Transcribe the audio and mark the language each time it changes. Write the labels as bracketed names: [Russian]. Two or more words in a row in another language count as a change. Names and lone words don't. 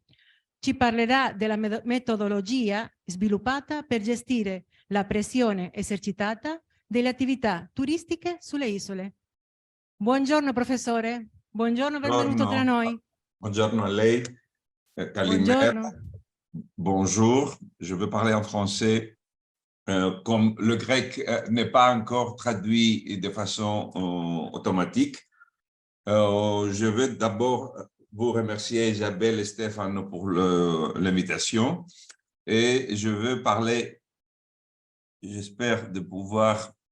[Italian] Ci parlerà della metodologia sviluppata per gestire la pressione esercitata delle attività turistiche sulle isole. Buongiorno professore, buongiorno, benvenuto tra noi. Buongiorno a lei, Kalimera. [French] Bonjour, je veux parler en français. Comme le grec n'est pas encore traduit de façon automatique, je veux d'abord vous remercier Isabelle et Stéphane pour l'invitation et je veux parler, j'espère de pouvoir